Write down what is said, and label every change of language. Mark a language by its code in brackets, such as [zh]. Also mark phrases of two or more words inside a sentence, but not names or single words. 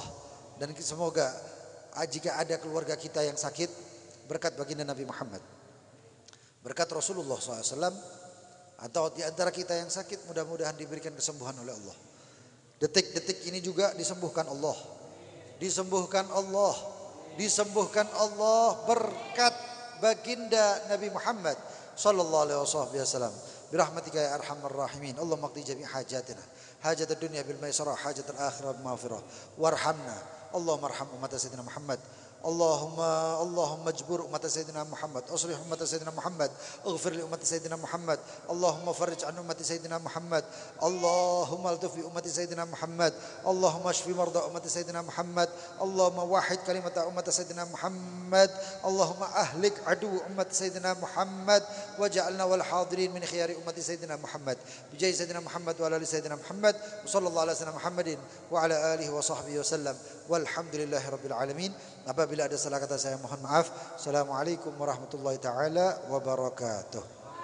[id] Dan semoga jika ada keluarga kita yang sakit, berkat baginda Nabi Muhammad, berkat Rasulullah SAW, atau di antara kita yang sakit, mudah-mudahan diberikan kesembuhan oleh Allah. Detik-detik ini juga disembuhkan Allah, disembuhkan Allah, disembuhkan Allah berkat baginda Nabi Muhammad [ar] صلى الله عليه وسلم. برحمتك يا أرحم الراحمين. اللهم اقض جميع حاجاتنا حاجة الدنيا بالميسرة حاجة الآخرة بالمغفرة وارحمنا. اللهم ارحم أمة سيدنا محمد. اللهم اجبر أمة سيدنا محمد أصلح أمة سيدنا محمد اغفر لأمة سيدنا محمد. اللهم فرج عن أمة سيدنا محمد اللهم الطف بأمة سيدنا محمد. اللهم اشف مرضى أمة سيدنا محمد اللهم وحد كلمة أمة سيدنا محمد. اللهم أهلك عدو أمة سيدنا محمد واجعلنا والحاضرين من خيار أمة سيدنا محمد. بجاه سيدنا محمد وعلى آل سيدنا محمد. صلى الله عليه وسلم محمد وعلى آله وصحبه وسلم. والحمد لله رب العالمين. [id] Apabila ada salah kata saya mohon maaf. [ar] السلام عليكم ورحمة الله تعالى وبركاته.